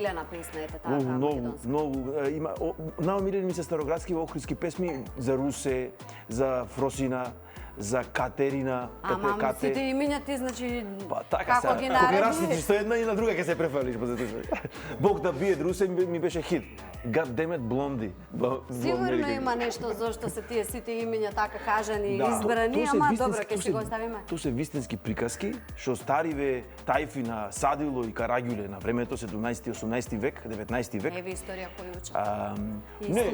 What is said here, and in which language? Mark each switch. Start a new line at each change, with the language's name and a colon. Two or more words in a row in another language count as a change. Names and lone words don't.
Macedonian: омилена песна, ете така македонска? Многу, има наомилени ми се староградски охридски песни за Русе, за Фросина, за Катерина, Ама сите имиња ти, значи, така како се, ги кога ги нареди? расничи со една и на друга ќе се префрлиш по затоа. Бог да бие Русе ми беше хит.
English: God damn it, Blondie.
Macedonian: Сигурно има нешто зашто се тие сите имиња така кажани и избрани, ама добро, ќе си го оставиме. Тоа се вистински приказки што стариве тајфи на Садило и Караѓуле на времето 17 18 век, 19 век. Еве историја кој учи. Не,